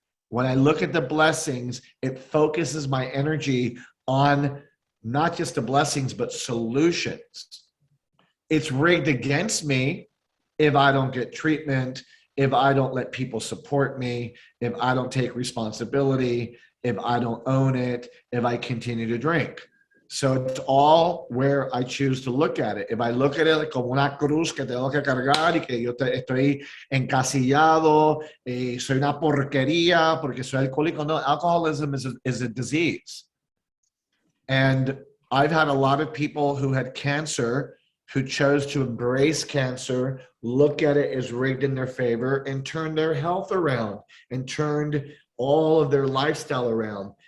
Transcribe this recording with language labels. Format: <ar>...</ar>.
<en>When I look at the blessings, it focuses my energy on not just the blessings, but solutions. It's rigged against me if I don't get treatment, if I don't let people support me, if I don't take responsibility, if I don't own it, if I continue to drink. So it's all where I choose to look at it.</en> <es>If I look at it como una cruz que tengo que cargar y que yo estoy encasillado, soy una porquería porque soy alcohólico.</es> <en>No, alcoholism is a disease. And I've had a lot of people who had cancer who chose to embrace cancer, look at it as rigged in their favor, and turn their health around and turned all of their lifestyle around.</en>